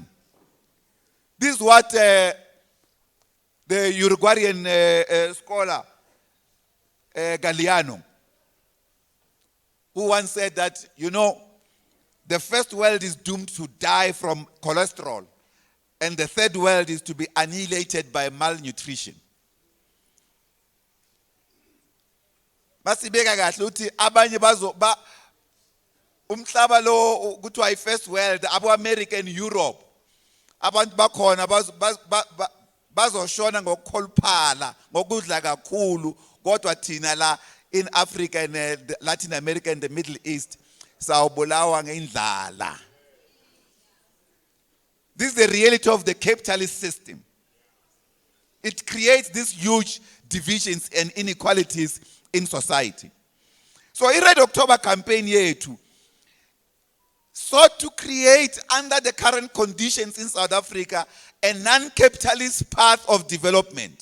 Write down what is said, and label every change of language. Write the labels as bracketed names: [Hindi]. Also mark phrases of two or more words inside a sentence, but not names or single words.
[English] This is what the Uruguayan scholar Galeano, who once said that, the first world is doomed to die from cholesterol, and the third world is to be annihilated by malnutrition. [North Ndebele] Masibeka kahle uthi abanye umhlaba lo kuthiwa i- [English] first world, [North Ndebele] abo-America and Europe, abantu bakhona bazoshona ngokukholuphala, ngokudla kakhulu, kodwa thina la [English] in Africa and Latin America and the Middle East [North Ndebele] sawubulawa ngendlala. [English] This is the reality of the capitalist system. It creates these huge divisions and inequalities in society. So i-Red October campaign yethu sought to create, under the current conditions in South Africa, a non-capitalist path of development.